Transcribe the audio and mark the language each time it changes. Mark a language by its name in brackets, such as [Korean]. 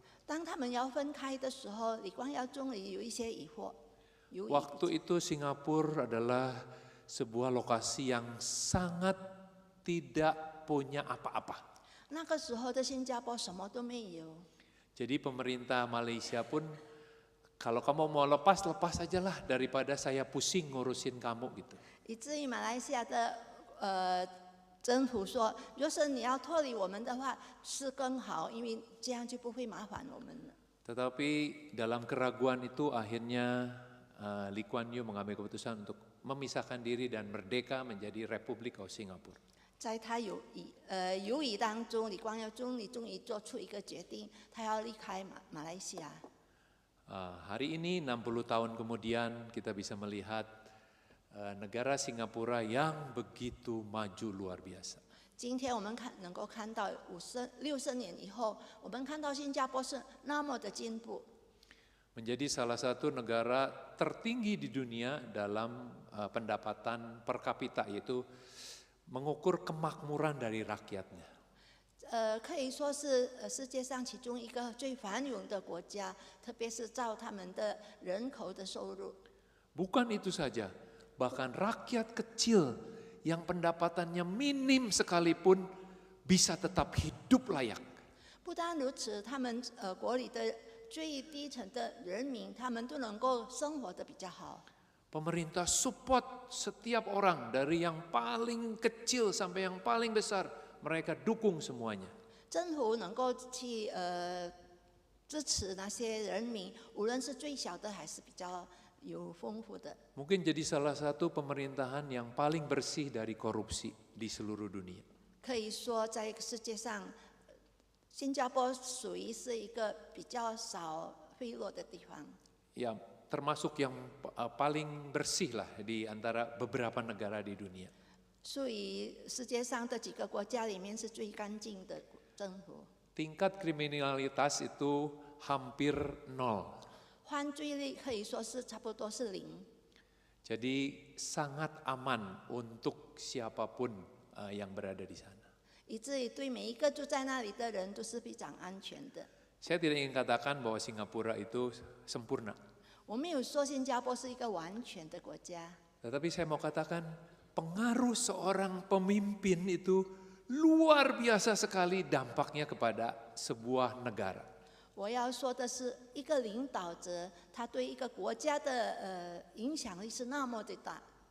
[Chinese] 当他们要分开的时候，李光耀总理有一些疑惑。犹豫 [Indonesian] Waktu itu Singapura adalah sebuah lokasi yang sangat tidak punya apa-apa. [Chinese] 那个时候的新加坡什么都没有， [Indonesian] Jadi pemerintah Malaysia pun kalau kamu mau lepas, lepas aja lah daripada saya pusing ngurusin kamu gitu. [Chinese] 以至于马来西亚的政府说，若是你要脱离我们的话，是更好，因为这样就不会麻烦我们了。 [Indonesian] Tetapi dalam keraguan itu akhirnya Lee Kuan Yew mengambil keputusan untuk memisahkan diri dan merdeka menjadi Republik of Singapore. [Chinese] 在他犹豫当中，李光耀总理终于做出一个决定，他要离开马来西亚。 [Indonesian] Hari ini 60 tahun kemudian kita bisa melihat negara Singapura yang begitu maju luar biasa. [Chinese] 今天我们能够看到60年以后，我们看到新加坡是那么的进步， [Indonesian] Menjadi salah satu negara tertinggi di dunia dalam pendapatan per kapita, yaitu mengukur kemakmuran dari rakyatnya. [Chinese] 可以说是世界上其中一个最繁荣的国家，特别是照他们的人口的收入。 [Indonesian] Bukan itu saja, bahkan rakyat kecil yang pendapatannya minim sekalipun bisa tetap hidup layak. [Chinese] 不单如此，他们国里的最低层的人民，他们都能够生活得比较好。 [Indonesian] Pemerintah support setiap orang dari yang paling kecil sampai yang paling besar, mereka dukung semuanya. [Chinese] 政府能够去支持那些人民，无论是最小的还是比较有丰富的。 [Indonesian] Mungkin jadi salah satu pemerintahan yang paling bersih dari korupsi di seluruh dunia. [Chinese] 可以说，在世界上，新加坡属于是一个比较少贿赂的地方。 [Indonesian] Ya, termasuk yang paling bersih lah di antara beberapa negara di dunia. [Chinese] 属于世界上的几个国家里面是最干净的政府。 [Indonesian] Tingkat kriminalitas itu hampir nol. [Chinese] 犯罪率可以说是差不多是0。 [Indonesian] Jadi sangat aman untuk siapapun yang berada di sana. [Chinese] 以至于对每一个住在那里的人都是非常安全的。 [Indonesian] Saya tidak ingin katakan bahwa Singapura itu sempurna. [Chinese] 我没有说新加坡是一个完全的国家， [Indonesian] Tetapi saya mau katakan pengaruh seorang pemimpin itu luar biasa sekali dampaknya kepada sebuah negara. [Chinese] 我要说的是，一个领导者，他对一个国家的影响力是那么的大。